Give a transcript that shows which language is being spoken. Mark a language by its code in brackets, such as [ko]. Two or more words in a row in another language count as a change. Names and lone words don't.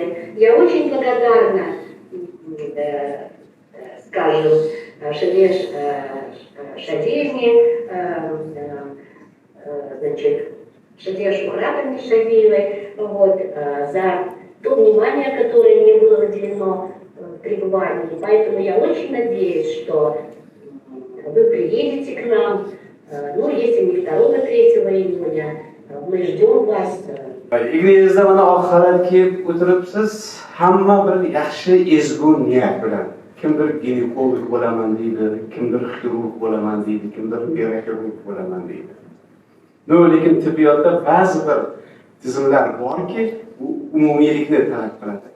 [ru] Я очень благодарна, скажем, Шевеш Шадевне, значит, Шадеш Муратовне Шавиевой, за то внимание, которое мне было уделено пребывании. Поэтому я очень надеюсь, что вы приедете к нам. Ну, если не 2-3 июня, мы ждем вас. [uz] Igringizda mana oq xalat kiyib o'tiribsiz, hamma bir yaxshi ezgu niyat bilan. Kimdir ginekolog bo'laman deydi, kimdir xirurg bo'laman deydi, kimdir biochirurg bo'laman deydi. Lekin tibbiyotda ba'zi bir tizimlar borki, u umumiylikni talab qiladi.